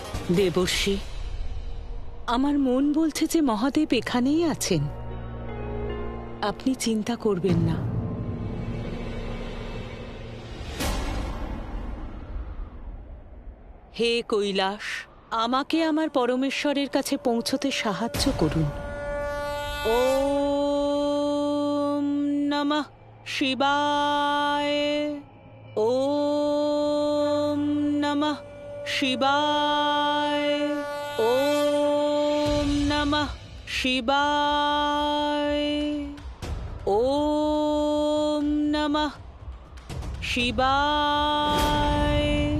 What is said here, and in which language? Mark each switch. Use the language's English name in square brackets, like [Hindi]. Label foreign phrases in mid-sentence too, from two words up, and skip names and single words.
[Bangla] দেবর্ষি, আমার মন বলছে যে মহাদেব এখানেই আছেন, আপনি চিন্তা করবেন না। হে কৈলাস, আমাকে আমার পরমেশ্বরের কাছে পৌঁছতে সাহায্য করুন। [Sanskrit] ওম নমঃ শিবায়, ওম নমঃ শিবায়, ওম নমঃ শিবায়, ওম নমঃ শিবায়,